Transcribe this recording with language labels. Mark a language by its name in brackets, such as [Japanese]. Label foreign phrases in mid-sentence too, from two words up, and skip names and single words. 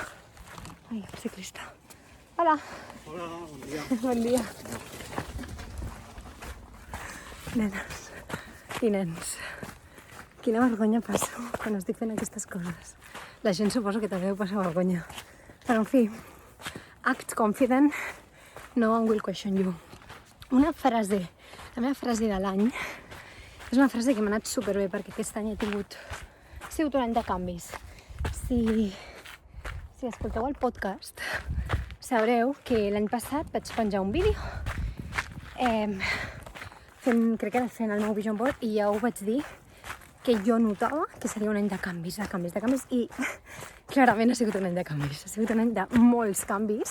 [Catalan] Ai, el ciclista. Hola. Hola, bon dia. Bon dia. Nenes i nens, quina vergonya passo quan estic fent aquestes coses. La gent suposo que també ho passa vergonya. Però, en fi, [English] act confident, no one will question you. [Catalan] La meva frase de l'any, és una frase que m'ha anat superbé perquè aquest any ha sigut un any de canvis. Si escolteu el podcast, sabreu que l'any passat vaig penjar un vídeo crec que era fent el meu [English] vision board [Catalan] i ja ho vaig dir que jo notava que seria un any de canvis, i clarament ha sigut un any de canvis, ha sigut un any de molts canvis.